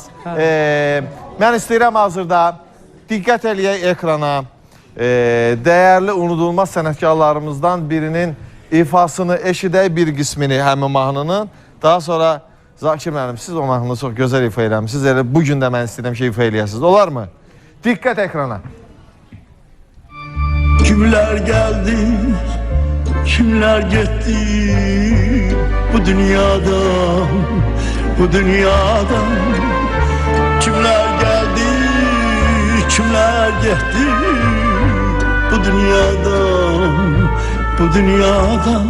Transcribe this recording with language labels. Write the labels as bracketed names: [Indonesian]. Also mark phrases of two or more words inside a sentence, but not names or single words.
[Azerbaijani] Mən istəyirəm hazırda diqqət eləyək ekrana. Dəyərli, unudulmaz sənətkarlarımızdan birinin ifasını eşidək bir qismini həmin mahnının. Daha sonra Zakir müəllim, siz o mahnını çox gözəl ifa eləmişsiniz. Elə bugün də mən istəyirəm ki, ifa eləyəsiniz. Olar mı? Diqqət ekrana. [Turkish] Kimler geldi, kimler gitti bu dünyadan, bu dünyadan. Kimler geldi, kimler gitti bu dünyadan, bu dünyadan.